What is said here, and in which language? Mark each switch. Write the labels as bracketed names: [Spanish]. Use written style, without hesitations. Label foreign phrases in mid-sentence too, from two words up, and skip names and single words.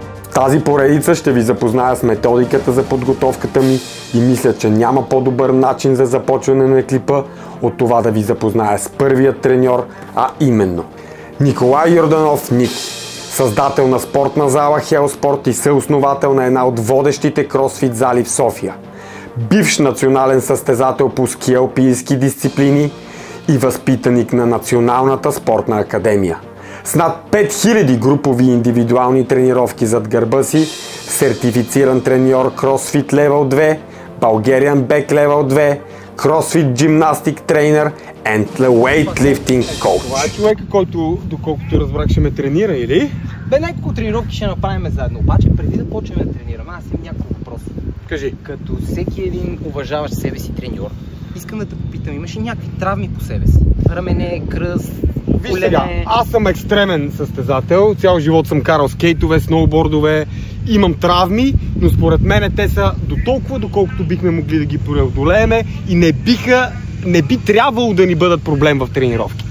[Bulgarian] В тази поредица ще ви запозная с методиката за подготовката ми и мисля, че няма по-добър начин за започване на клипа от това да ви запозная с първият треньор, а именно Николай Йорданов Ники, създател на спортна зала Хелспорт и съосновател на една от водещите кросфит зали в София, бивш национален състезател по ски алпийски дисциплини и възпитаник на Националната спортна академия. С над 5000 групови и индивидуални тренировки зад гърба си, сертифициран треньор CrossFit Level 2, Bulgarian Back Level 2, [English] CrossFit Gymnastic Trainer and Weightlifting Coach. [Bulgarian] Това е човека, който, доколкото разбрах, ще ме тренира, или? Бе, няколко тренировки ще направим заедно, обаче преди да почнем да тренираме, аз имам няколко въпроса. Кажи. Като всеки един уважаващ себе си треньор, искам да те попитам, имаш ли някакви травми по себе си? Рамене, кръст, Виж сега, аз съм екстремен състезател, цял живот съм карал скейтове, сноубордове, имам травми, но според мен те са до толкова, доколкото бихме могли да ги преодолееме и не би трябвало да ни бъдат проблем в тренировките.